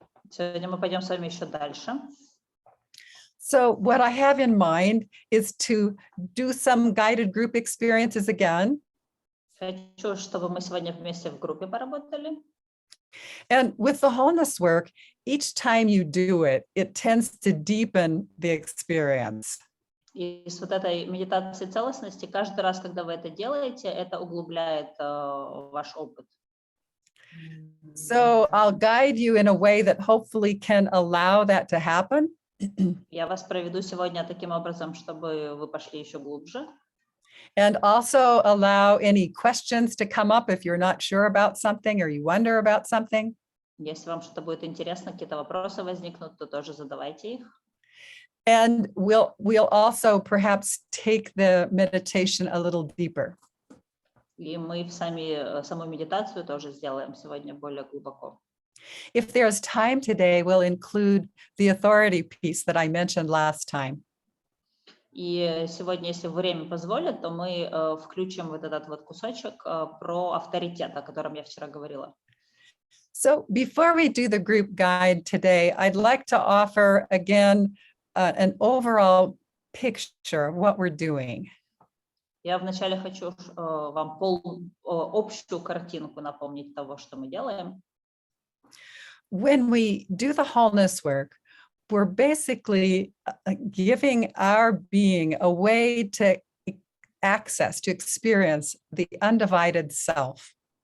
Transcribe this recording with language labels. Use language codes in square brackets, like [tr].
[ru] Сегодня мы пойдем с вами еще дальше. [en] So what I have in mind is to do some guided group experiences again. [ru] Хочу, чтобы мы сегодня вместе в группе поработали. [en] And with the wholeness work, each time you do it, it tends to deepen the experience. [ru] И с вот этой медитацией целостности, каждый раз, когда вы это делаете, это углубляет ваш опыт. [en] So I'll guide you in a way that hopefully can allow that to happen. [ru] Я вас проведу сегодня таким образом, чтобы вы пошли еще глубже. [en] And also allow any questions to come up if you're not sure about something or you wonder about something. [ru] Если вам что-то будет интересно, какие-то вопросы возникнут, то тоже задавайте их. [en] And we'll also perhaps take the meditation a little deeper. [ru] И мы саму медитацию тоже сделаем сегодня более глубоко. [en] If there's time today, we'll include the authority piece that I mentioned last time. [ru] И сегодня, если время позволит, то мы включим вот этот вот кусочек про авторитет, о котором я вчера говорила. [en] So before we do the group guide today, I'd like to offer again an overall picture of what we're doing. [ru] Я вначале хочу вам общую картинку напомнить того, что мы делаем. [en] When we do the wholeness work, we're basically giving our being a way to access, to experience the undivided self.